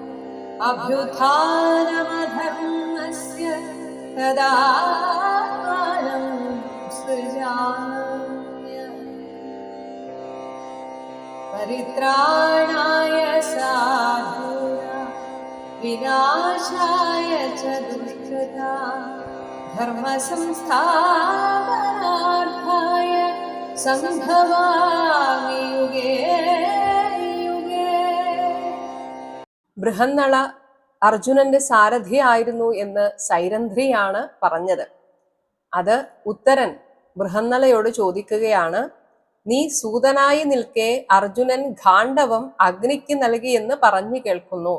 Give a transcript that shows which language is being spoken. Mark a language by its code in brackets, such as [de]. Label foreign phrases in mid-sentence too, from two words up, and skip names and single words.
[sa] अभ्युत्थानमधर्मस्य तदात्मानं सृजाम्यहम् परित्राणाय साधूनां विनाशाय च दुष्कृतां धर्मसंस्थापनार्थाय सम्भवामि युगे युगे. [ml] ബൃഹന്നള അർജുനന്റെ സാരഥിയായിരുന്നു എന്ന് സൈരന്ധ്രിയാണ് പറഞ്ഞത്. അത് ഉത്തരൻ ബൃഹന്നളയോട് ചോദിക്കുകയാണ്, നീ സൂതനായി നിൽക്കെ അർജുനൻ ഗാണ്ഡവം അഗ്നിക്ക് നൽകിയെന്ന് പറഞ്ഞു കേൾക്കുന്നു.